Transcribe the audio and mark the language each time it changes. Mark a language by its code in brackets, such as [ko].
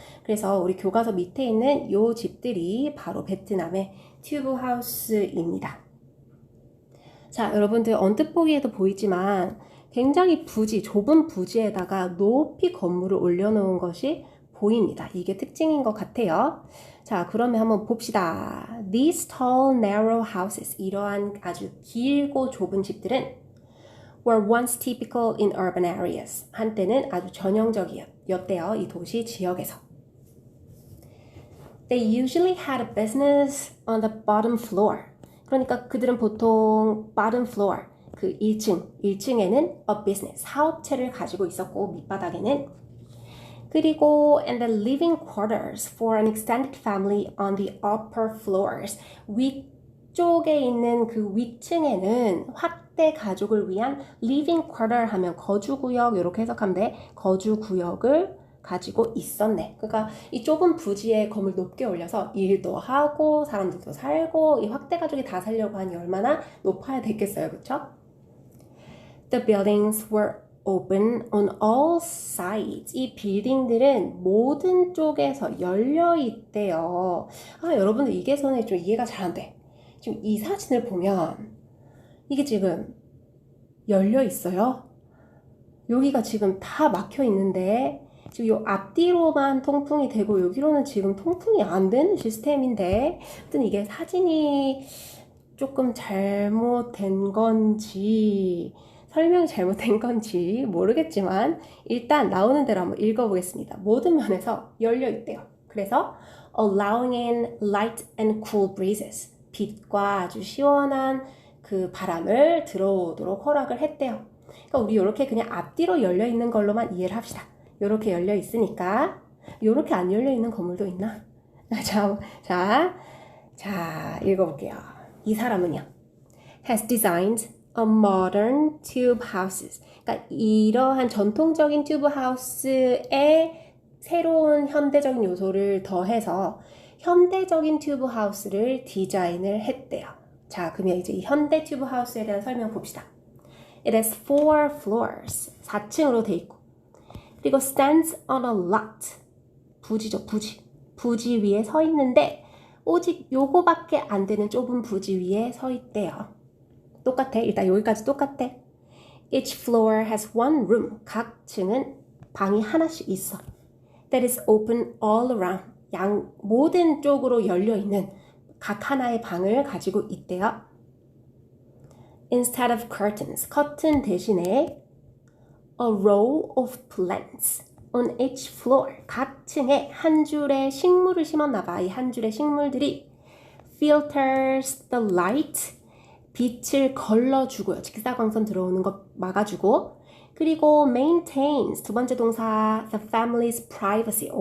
[ko] 그래서 우리 교과서 밑에 있는 요 집들이 바로 베트남의 튜브 하우스입니다. 자, 여러분들 언뜻 보기에도 보이지만 굉장히 좁은 부지에다가 높이 건물을 올려놓은 것이 보입니다. 이게 특징인 것 같아요. 자, 그러면 한번 봅시다. [en] These tall, narrow houses, [ko] 이러한 아주 길고 좁은 집들은 [en] were once typical in urban areas. [ko] 한때는 아주 전형적이었대요. 이 도시 지역에서. [en] They usually had a business on the bottom floor. [ko] 그러니까 그들은 보통 [en] bottom floor, [ko] 그 1층에는 [en] a business, [ko] 사업체를 가지고 있었고 밑바닥에는 그리고 [en] and the living quarters for an extended family on the upper floors. [ko] 위쪽에 있는 그 위층에는 확대 가족을 위한 [en] living quarter [ko] 하면 거주구역 이렇게 해석하면 돼. 거주구역을 가지고 있었네. 그러니까 이 좁은 부지에 건물 높게 올려서 일도 하고 사람들도 살고 이 확대 가족이 다 살려고 하니 얼마나 높아야 됐겠어요. 그쵸? [en] The buildings were open on all sides. [ko] 이 빌딩들은 모든 쪽에서 열려 있대요. 여러분들 이게 선에 좀 이해가 잘 안 돼. 지금 이 사진을 보면 이게 지금 열려 있어요. 여기가 지금 다 막혀 있는데 지금 요 앞뒤로만 통풍이 되고 여기로는 지금 통풍이 안 되는 시스템인데 아무튼 이게 사진이 조금 잘못된 건지 설명이 잘못된 건지 모르겠지만 일단 나오는 대로 한번 읽어보겠습니다. 모든 면에서 열려 있대요. 그래서 [en] allowing in light and cool breezes, [ko] 빛과 아주 시원한 그 바람을 들어오도록 허락을 했대요. 그러니까 우리 이렇게 그냥 앞뒤로 열려 있는 걸로만 이해를 합시다. 이렇게 열려 있으니까 이렇게 안 열려 있는 건물도 있나? 자, 읽어볼게요. 이 사람은요, [en] has designed a modern tube houses. [ko] 그러니까 이러한 전통적인 튜브 하우스에 새로운 현대적인 요소를 더해서 현대적인 튜브 하우스를 디자인을 했대요. 자, 그러면 이제 이 현대 튜브 하우스에 대한 설명 봅시다. [en] It has 4 floors. [ko] 4층으로 돼 있고. 그리고 [en] stands on a lot. [ko] 부지죠, 부지. 부지 위에 서 있는데 오직 요거밖에 안 되는 좁은 부지 위에 서 있대요. 똑같아. 일단 여기까지 똑같아. [en] Each floor has one room. [ko] 각 층은 방이 하나씩 있어. [en] That is open all around. [ko] 모든 쪽으로 열려 있는 각 하나의 방을 가지고 있대요. [en] Instead of curtains, [ko] 커튼 대신에 [en] A row of plants on each floor. [ko] 각 층에 한 줄의 식물을 심었나 봐. 이 한 줄의 식물들이 [en] filters the light. [ko] 빛을 걸러주고요. 직사광선 들어오는 것 막아주고. 그리고 [en] maintains [ko] 두 번째 동사 [en] the family's privacy.